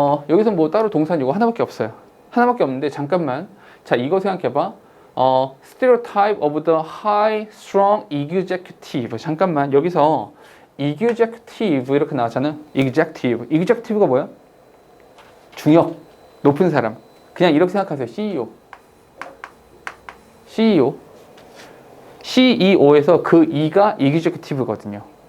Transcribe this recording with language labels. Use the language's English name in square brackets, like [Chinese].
[Korean] 여기서 뭐 따로 동사는 이거 하나밖에 없어요. 하나밖에 없는데 잠깐만. 자, 이거 생각해봐. [English] Stereotype of the high strong executive. [Korean] 잠깐만. 여기서 executive 이렇게 나왔잖아. executive가 뭐야? 중역, 높은 사람. 그냥 이렇게 생각하세요. CEO에서 그 E가 executive거든요.